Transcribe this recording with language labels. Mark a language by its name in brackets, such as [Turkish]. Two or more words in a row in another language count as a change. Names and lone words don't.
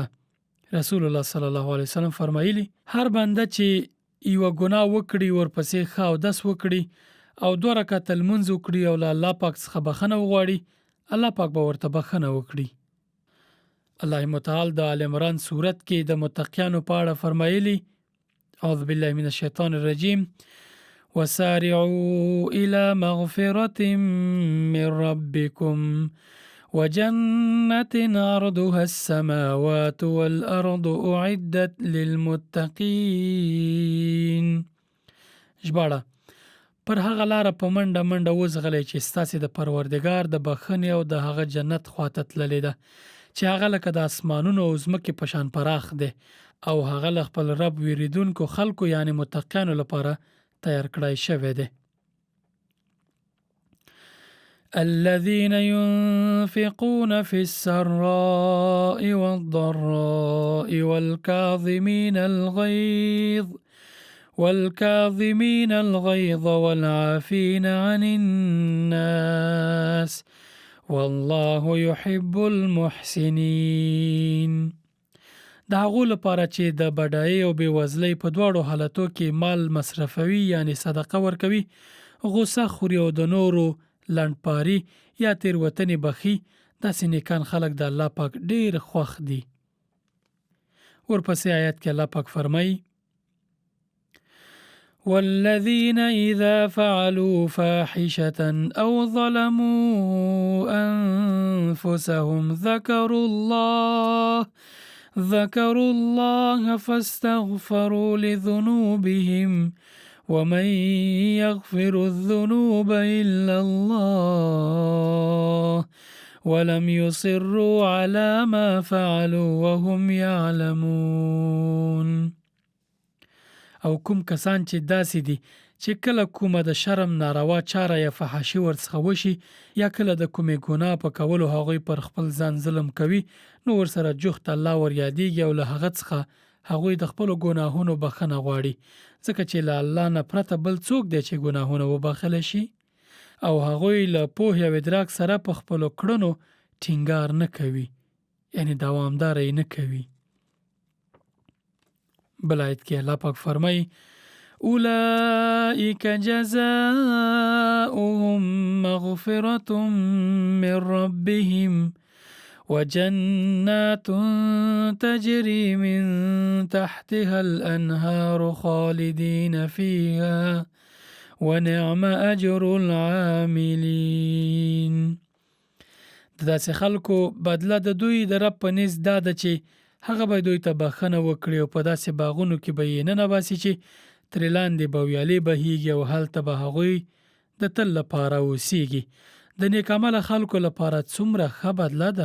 [Pashto] رسول الله [Arabic] صلی الله علیه وسلم [Pashto] فرمایلی هر بنده چې یوه ګناه وکړي ورپسې ښه اودس وکړي او 2 رکعاته لمونځ وکړي او له الله پاک څخه بخښنه وغواړي، الله پاک به ورته بخښنه وکړي. الله متعال د آل عمران سورت کې د متقیانو په اړه فرمایلی [Arabic] اعوذ بالله من الشیطان الرجیم وسارعوا الى مغفرة من ربكم وجنة عرضها السماوات والأرض أعدت للمتقين. [Pashto] ژباړه: پر هغه لاره په منډه منډه وځغلئ چې ستاسې د پروردګار د بخښنې او د هغه جنت خواته تللې ده چې هغه لکه د اسمانونو او ځمکې په شان پراخ دی او هغه له خپل رب ویریدونکو خلکو یعنی متقیانو لپاره تیار کړی شوی دی. [Arabic] الذين ينفقون في السراء والضراء والكاظمين الغيظ والعافين عن الناس والله يحب المحسنين. [Pashto] د هغو لپاره چې د بډایۍ او بېوزلۍ په دواړو حالتو کې مال مصرفوي یعنی صدقه ورکوي، غوسه خوري او د نورو لنډپاري یا تیروتنې بخي، داسې نیکان خلک د الله پاک ډېر خوښ دي. ورپسې آیت کې الله پاک فرمایي [Arabic] والذين إذا فعلوا فاحشة أو ظلموا أنفسهم ذكروا الله فاستغفروا لذنوبهم ومن يغفر الذنوب إلا الله ولم يصروا على ما فعلوا وهم يعلمون. [Pashto] او کوم کسان چې داسې دي چې کله کومه د شرم ناروا چاره یا فحاشي ورڅخه وشي یا کله د کومې ګناه په کولو هغوی پر خپل ځان ظلم کوي، نو ورسره جوخت الله ور یادېږي او له هغه څخه هغوی د خپلو ګناهونو بخښنه غواړي، ځکه چې له الله نه پرته بل څوک دی چې ګناهونه وبخښلی شي او هغوی له پوهې او ادراک سره په خپلو کړنو ټینګار نه کوي، یعنی دوامداره یې نه کوي. بل آیت کې الله پاک فرمایي [Arabic] اولئک جزاؤهم مغفرة من ربهم وجنات تجري من تحتها الأنهار خالدين فيها ونعم أجر العاملين. [Pashto] داسې خلکو بدله د دوی د رب په نزد دا ده چې هغه به دوی ته بخښنه وکړي او په داسې باغونو کې به یې ننباسي چې ترې لاندې به ویالې بهیږي او هلته به هغوی د تل لپاره اوسیږي. د نیک عمله خلکو لپاره څومره ښه بدله ده.